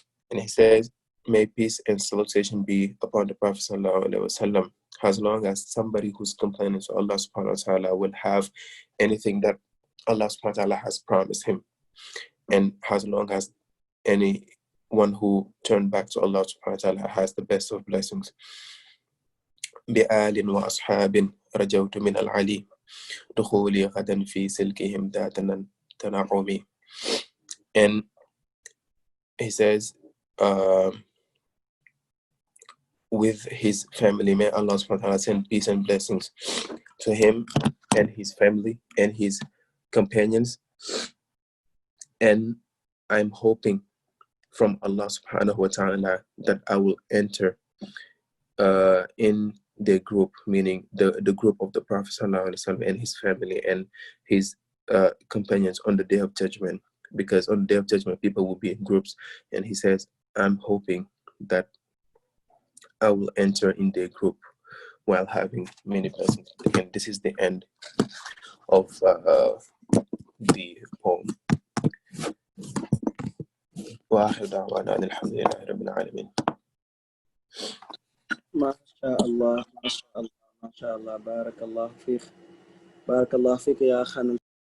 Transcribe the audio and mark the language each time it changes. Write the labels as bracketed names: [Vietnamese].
[English] And he says, may peace and salutation be upon the Prophet sallallahu alaihi wasallam, as long as somebody who's complaining to Allah subhanahu wa ta'ala will have anything that Allah subhanahu wa ta'ala has promised him, and as long as anyone who turned back to Allah subhanahu wa ta'ala has the best of blessings. [Arabic] بآل وأصحاب رجوت من العلي دخولي غدا في سلكهم ذات تنعمي. [English] And he says, with his family, may Allah subhanahu wa ta'ala send peace and blessings to him and his family and his companions. And I'm hoping from Allah subhanahu wa ta'ala that I will enter in the group, meaning the group of the Prophet sallallahu alaihi wasallam and his family and his companions on the day of judgment, because on the day of judgment people will be in groups. And he says, I'm hoping that I will enter in the group while having many blessings. Again, this is the end of the poem. [Arabic] وآخر دعوانا أن الحمد لله رب العالمين. ما شاء الله ما شاء الله ما شاء الله. بارك الله فيك، بارك الله فيك يا أخانا.